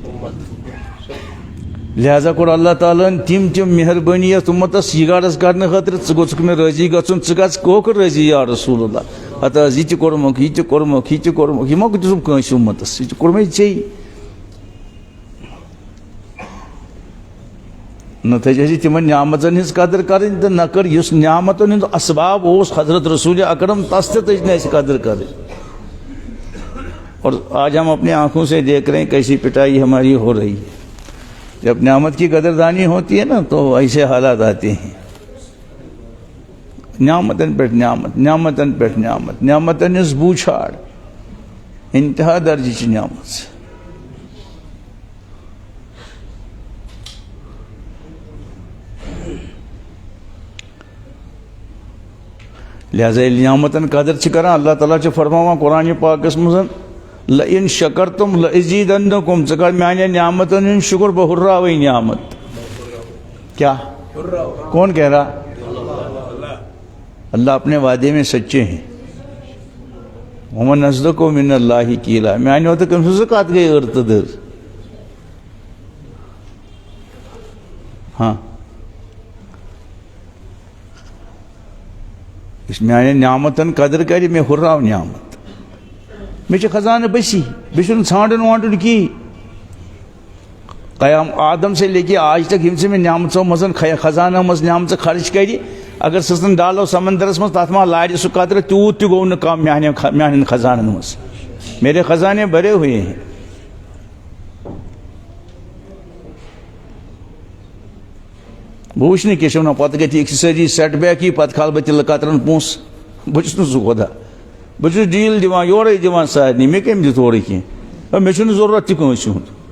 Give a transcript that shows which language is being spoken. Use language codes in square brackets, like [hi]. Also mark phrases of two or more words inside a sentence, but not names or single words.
[ks] لہذا کوٚر اللہ تعالیٰ ہن تِم مہربٲنی یتھ اُمتس یہِ غرض کرنہٕ خٲطرٕ ژٕ گوٚژھُکھ مےٚ رٲضی گژھُن ژٕ گژھ کوٚک رٲضی یا رسول اللہ ہتہٕ حظ یہِ تہِ کوٚرمُکھ یہِ تہِ کوٚرمُکھ یہِ تہِ کوٚرمُکھ یہِ ما دِژُم کٲنٛسہِ اُمتس یہِ تہِ کوٚرمے ژےٚ نتہٕ چھِ اَسہِ تِمن نعمژن ہٕنٛز قدر کرٕنۍ تہٕ نہ کٔر یُس نعمتن ہُنٛد اسباب اوس حضرت رسول اکرم تس تہِ تٔج نہٕ اَسہِ قدر کرٕنۍ [ur] اور آج ہم اپنی آنکھوں سے دیکھ رہے ہیں کیسی پٹائی ہماری ہو رہی ہے جب نعمت کی قدردانی ہوتی ہے نا تو ایسے حالات آتے ہیں [ks] نعمتن پٮ۪ٹھ نعمت نعمتن پٮ۪ٹھ نعمت نعمتن ہٕنٛز بوچھاڑ انتہا درجٕچ نعمت لہذا ییٚلہِ نعمتن قدر چھِ کران اللہ تعالیٰ چھُ فرماوان قرآنِ پاکس منٛز [ar] لئن شکرتم لأزیدنکم [ks] ژٕ کر میانٮ۪ن نعمتن ہُنٛد شکر بہٕ ہُرراوے نعمت [ur] کیا کون کہہ رہا اللہ اپنے وعدے میں سچے ہیں [ar] ومن اصدق من اللہ قیلا [ks] میانیو تہٕ کٔمۍ سٕنٛز کتھ گٔے ٲر تہٕ دٔر ہاں یُس میانٮ۪ن نعمتن قدر کرِ مےٚ ہُرراو نعمت مےٚ چھِ خزانہٕ بٔسی بیٚیہِ چھُنہٕ ژھانڈُن وانڈُن کِہیٖنۍ [ur] قیام آدم سے لے کے آج تک [ks] یِم ژٕ مےٚ نعمژو منٛز خزانو منٛز نعمژٕ خرچ کرِ اگر سٕژن ڈالو سمندرس منٛز تتھ ما لارِ سُہ قطرٕ تیوٗت تہِ گوٚو نہٕ کم میانٮ۪ن خزانن منٛز [ur] میرے خزانے بھرے ہوئے ہیں [ks] بہٕ وٕچھٕ نہٕ کیٛاہ چھِ ونان پتہٕ گژھِ أکسٕے سیٹ بیک یی پتہٕ کھالہٕ بہٕ تِلہٕ قطرن پونٛسہٕ بہٕ چھُس نہٕ سُہ خۄدا بہٕ چھُس ڈیٖل دِوان یورے دِوان سارنٕے مےٚ کٔمۍ دِژ اورٕ کینٛہہ مےٚ چھُنہٕ ضروٗرت تہِ کٲنٛسہِ ہُنٛد